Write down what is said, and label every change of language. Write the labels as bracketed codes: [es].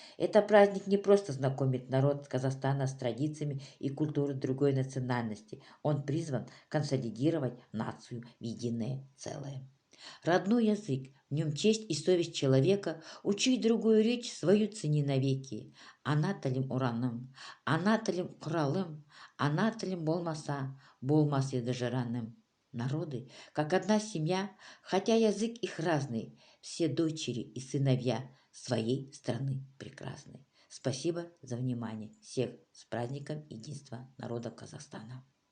[ru] Это праздник не просто знакомит народ Казахстана с традициями и культурой другой национальности, он призван консолидировать нацию в единое целое. Родной язык, в нем честь и совесть человека, учить другую речь свою цени навеки. [kk] Ана тілім ұраным, ана тілім құралым, ана тілім болмас еді жыраным. [ru] Народы, как одна семья, хотя язык их разный, все дочери и сыновья своей страны прекрасны. Спасибо за внимание. Всех с праздником единства народа Казахстана.